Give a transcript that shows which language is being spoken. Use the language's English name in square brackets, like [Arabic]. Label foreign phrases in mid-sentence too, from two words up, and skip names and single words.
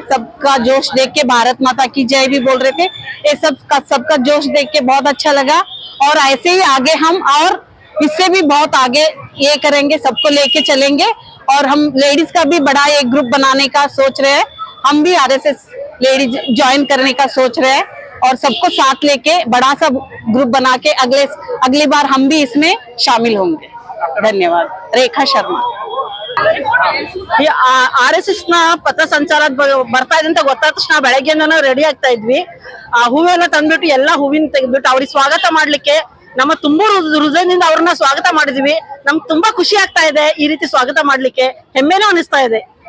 [Hindi] सबका जोश देख के भारत माता की जय भी बोल रहे थे। ये सबका जोश देख के बहुत अच्छा लगा और ऐसे ही आगे हम और इससे भी बहुत आगे ये करेंगे, सबको लेके चलेंगे और हम लेडीज का भी बड़ा एक ग्रुप बनाने का सोच रहे हैं। हम भी RSS लेडीज ज्वाइन करने का सोच रहे हैं और सबको साथ लेके बड़ा सा ग्रुप बना के अगली बार हम भी इसमें शामिल होंगे। धन्यवाद। रेखा शर्मा। [Kannada] ಈ RSS ನ ಪಥಸಂಚಲನ ಬರ್ತಾ ಇದೆ ಅಂತ ಗೊತ್ತಾದ ತಕ್ಷಣ ಬೆಳಗ್ಗೆಯಿಂದ ರೆಡಿ ಆಗ್ತಾ ಇದ್ವಿ। ಹೂವೆಲ್ಲ ತಂದ್ಬಿಟ್ಟು ಎಲ್ಲ ಹೂವಿನ ತೆಗೆದ್ಬಿಟ್ಟು ಅವ್ರಿಗೆ ಸ್ವಾಗತ ಮಾಡ್ಲಿಕ್ಕೆ ನಮ್ಮ ತುಂಬಾ ಹೃದಯದಿಂದ ಅವ್ರನ್ನ ಸ್ವಾಗತ ಮಾಡಿದ್ವಿ। ನಮ್ಗೆ ತುಂಬಾ ಖುಷಿ ಆಗ್ತಾ ಇದೆ ಈ ರೀತಿ ಸ್ವಾಗತ ಮಾಡ್ಲಿಕ್ಕೆ, ಹೆಮ್ಮೆನೂ ಅನಿಸ್ತಾ ಇದೆ।